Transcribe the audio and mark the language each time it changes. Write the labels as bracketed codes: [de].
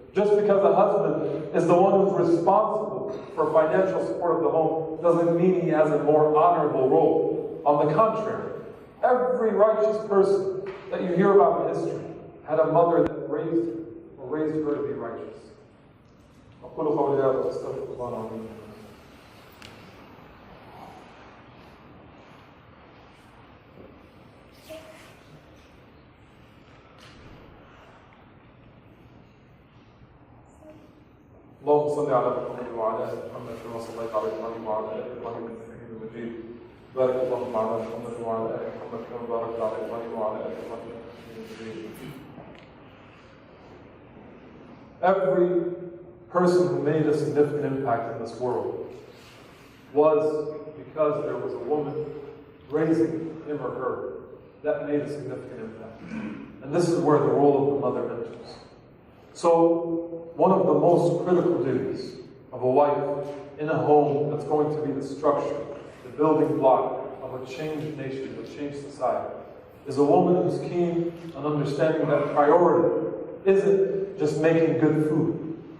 [en] Just because a husband is the one who's responsible for financial support of the home doesn't mean he has a more honorable role. On the contrary, every righteous person that you hear about in history had a mother that raised her or raised her to be righteous. [ar] أقول قولي هذا وأستغفر الله العظيم. اللهم صل على محمد وعلى ال محمد كما صليت على ابراهيم وعلى ال ابراهيم انك حميد مجيد. بارك اللهم على محمد وعلى ال محمد كما باركت على ابراهيم وعلى ال ابراهيم انك حميد مجيد. [en] Every person who made a significant impact in this world was because there was a woman raising him or her that made a significant impact. And this is where the role of the mother enters. So, one of the most critical duties of a wife in a home that's going to be the structure, the building block of a changed nation, of a changed society, is a woman who's keen on understanding that priority isn't just making good food.